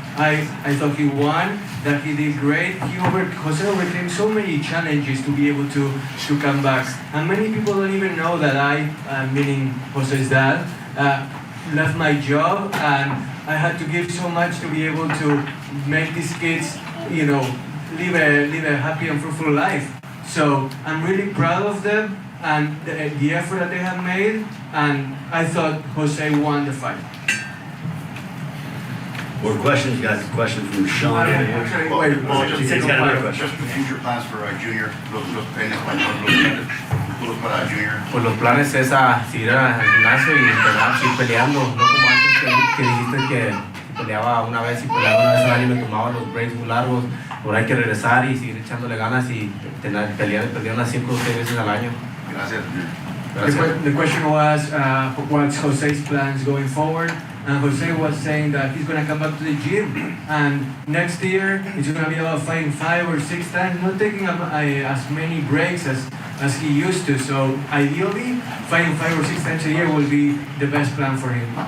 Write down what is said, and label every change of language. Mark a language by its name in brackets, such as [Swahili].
[English] I thought he won, that he did great. Jose overcame so many challenges to be able to come back, and many people don't even know that meaning Jose's dad, left my job, and I had to give so much to be able to make these kids, live a happy and fruitful life. So I'm really proud of them and the effort that they have made, and I thought Jose won the fight. More questions? You guys, a question from Sean. Just the future plans for Junior, [Spanish] en español, los futuros para Junior. Pues los planes es seguir al gimnasio y entrenar, seguir peleando, no como antes que dijiste que peleaba una vez al año y me tomaba los breaks muy largos. Ahora hay que regresar y seguir echándole ganas y pelear unas 5 o 6 veces al año. Gracias. [English] The question was, what's Jose's plans going forward? And Jose was saying that he's going to come back to the gym, and next year it's going to be about fighting 5 or 6 times, not taking as many breaks as he used to. So ideally, fighting 5 or 6 times a year will be the best plan for him.